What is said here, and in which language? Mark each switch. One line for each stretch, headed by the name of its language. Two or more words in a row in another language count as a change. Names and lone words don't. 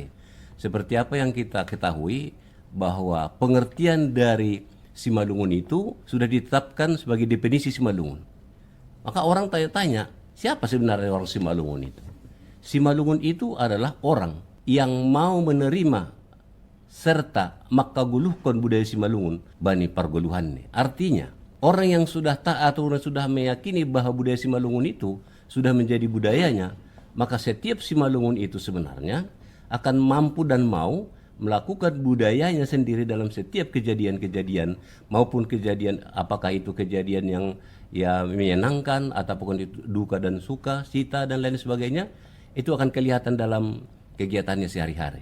Indonesian: Seperti apa yang kita ketahui bahwa pengertian dari Simalungun itu sudah ditetapkan sebagai definisi Simalungun. Maka orang tanya-tanya, siapa sebenarnya orang Simalungun itu? Simalungun itu adalah orang yang mau menerima serta makaguluhkan budaya Simalungun
Batak Simalungun: bani pargoluhannya.
Indonesian: Artinya, orang yang sudah taat atau sudah meyakini bahwa budaya Simalungun itu sudah menjadi budayanya, maka setiap Simalungun itu sebenarnya akan mampu dan mau melakukan budayanya sendiri dalam setiap kejadian-kejadian, maupun kejadian apakah itu kejadian yang ya menyenangkan ataupun itu duka dan suka, cita dan lain sebagainya, itu akan kelihatan dalam kegiatannya sehari-hari.